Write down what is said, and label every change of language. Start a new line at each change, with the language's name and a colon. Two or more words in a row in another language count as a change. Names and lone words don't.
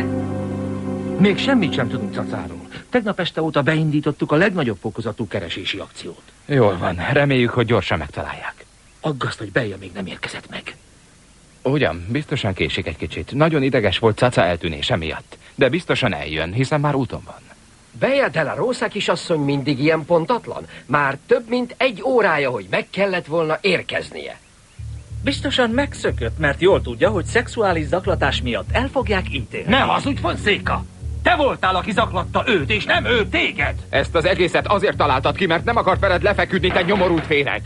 Hungarian: Még semmit sem tudunk cacáról. Tegnap este óta beindítottuk a legnagyobb fokozatú keresési akciót. Jól van, reméljük, hogy gyorsan megtalálják. Aggaszt, hogy Beja még nem érkezett meg. Ugyan, biztosan késik egy kicsit. Nagyon ideges volt Caca eltűnése miatt. De biztosan eljön, hiszen már úton van. Bea de la Rosa kisasszony mindig ilyen pontatlan? Már több mint 1 órája, hogy meg kellett volna érkeznie. Biztosan megszökött, mert jól tudja, hogy szexuális zaklatás miatt el fogják ítélni. Nem hazudj, Fonseca! Te voltál, aki zaklatta őt, és nem ő téged! Ezt az egészet azért találtad ki, mert nem akart veled lefeküdni, te nyomorult féreg.